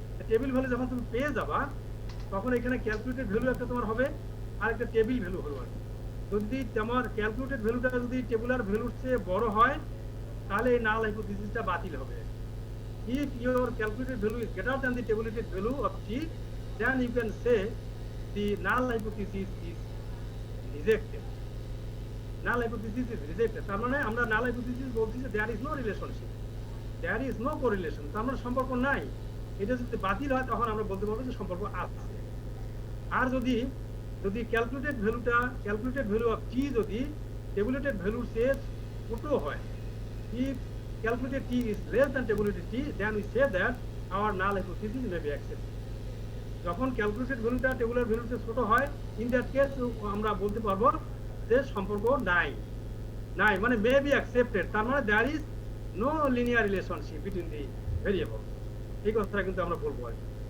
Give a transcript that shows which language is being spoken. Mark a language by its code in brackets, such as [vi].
[bn] Table value যখন তুমি পেয়ে যাবা, তখন এখানে ক্যালকুলেটেড ভ্যালু একটা তোমার হবে, আর একটা টেবিল ভ্যালু হলো। আর যদি তোমার ক্যালকুলেটেড ভ্যালুটা যদি টেবুলার ভ্যালুর চেয়ে বড় হয়, তাহলে এই নাল হাইপোথিসিসটা বাতিল হবে। [en] If your calculated value is greater than the tabulated value of t, then you can say the null hypothesis is rejected. Null hypothesis is rejected. [bn] তার মানে আমরা [en] null hypothesis [bn] বলছি যে [en] there is no relationship, there is no correlation, [bn] তার মানে সম্পর্ক নাই। এটা যদি বাতিল হয়, তখন আমরা বলতে পারবো যে সম্পর্ক আছে। আর যদি ক্যালকুলেটেড ভ্যালু অফ t যদি tabulated ভ্যালুর চেয়ে ছোট হয়, [en] if calculated t is less than tabulated t, then we say that our null hypothesis may be accepted. [bn] যখন ক্যালকুলেটেড ভ্যালুটা টেবুলার ভ্যালুর চেয়ে ছোট হয়, [en] in that case [bn] আমরা বলতে পারবো যে সম্পর্ক নাই, মানে মে বি অ্যাকসেপ্টেড। তার মানে [en] there is no linear relationship between the variable, [bn] এই কথাটা কিন্তু আমরা বলবো আর কি।